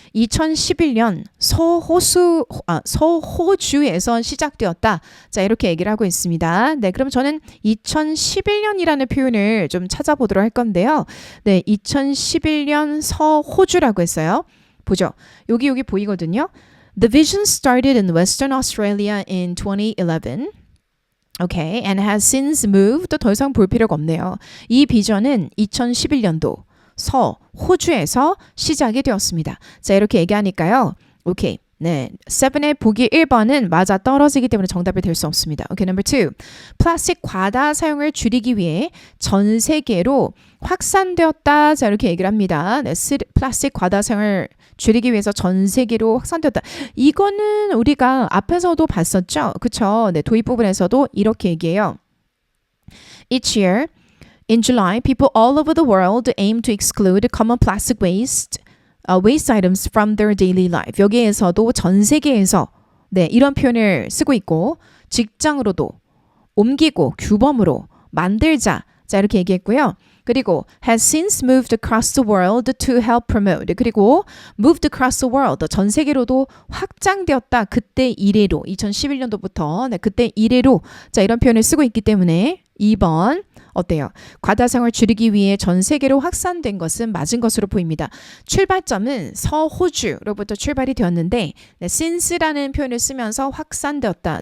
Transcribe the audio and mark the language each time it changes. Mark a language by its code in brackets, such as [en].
[ko] 2011년 서호주에서 시작되었다. 자, 이렇게 얘기를 하고 있습니다. 네, 그럼 저는 2011년이라는 표현을 좀 찾아보도록 할 건데요. 네, 2011년 서호주라고 했어요. 보죠. 여기 보이거든요. [en] The vision started in Western Australia in 2011. Okay, and has since moved. [ko] 더 이상 볼 필요가 없네요. 이 비전은 2011년도 호주에서 시작이 되었습니다. 자, 이렇게 얘기하니까요. 오케이. 네, 7의 보기 1번은 맞아 떨어지기 때문에 정답이 될 수 없습니다. [en] 오케이, number 2. [ko] 플라스틱 과다 사용을 줄이기 위해 전 세계로 확산되었다. 자, 이렇게 얘기를 합니다. 네, 플라스틱 과다 사용을 줄이기 위해서 전 세계로 확산되었다. 이거는 우리가 앞에서도 봤었죠. 그쵸? 네, 도입 부분에서도 이렇게 얘기해요. [en] Each year, in July, people all over the world aim to exclude common plastic waste items from their daily life. [ko] 여기에서도 전 세계에서 네, 이런 표현을 쓰고 있고 직장으로도 옮기고 규범으로 만들자. 자, 이렇게 얘기했고요. [en] 그리고 has since moved across the world to help promote. 그리고 moved across the world. [ko] 전 세계로도 확장되었다. 그때 이래로 2011년도부터 네, 그때 이래로 자, 이런 표현을 쓰고 있기 때문에 2번 어때요? 과다사용을 줄이기 위해 전 세계로 확산된 것은 맞은 것으로 보입니다. 출발점은 서호주로부터 출발이 되었는데 네, since라는 표현을 쓰면서 확산되었다.